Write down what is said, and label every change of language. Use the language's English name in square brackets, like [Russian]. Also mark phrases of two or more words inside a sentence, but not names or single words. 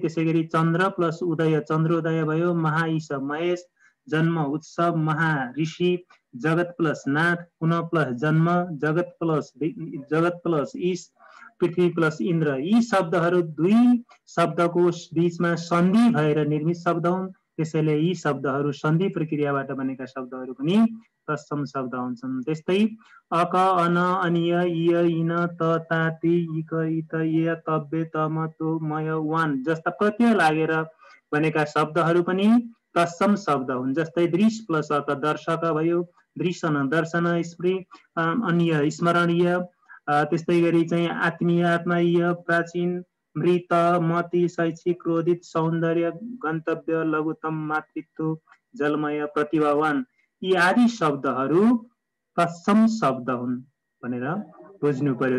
[Nepali] त्यसैगरी चन्द्र प्लस उदय चन्द्रोदय भयो, महाईश महेश, जन्म उत्सव महा ऋषि, जगत प्लस नाथ, पुनः प्लस जन्म, जगत प्लस ईश, पृथ्वी प्लस इन्द्र यी शब्दहरू दुई शब्दको बीचमा सन्धि भएर निर्मित शब्द हुन्। त्यसैले यी शब्दहरू सन्धि प्रक्रियाबाट बनेका शब्दहरू पनि तत्सम शब्द हुन्छन्। त्यस्तै अक, अन, अनिय, इय, इन, त, ता, ति, इक, इत, य, तब्बे, तम, तो, मय, वान जस्ता प्रत्यय लागेर बनेका शब्दहरू पनि तत्सम शब्द हुन्। जस्तै दृश प्लस अक दर्शक भयो, दृशन दर्शन, स्मृ अन्य स्मरणीय, त्यस्तै गरी चाहिँ आत्मीय आत्माय, प्राचीन, मृत, मति, शैक्षिक, क्रोधित, सौन्दर्य, गन्तव्य, लघुतम, मातृत्व, जलमय, प्रतिभावान यी आदि शब्दहरू तत्सम शब्द हुन् भनेर बुझ्नु पर्यो।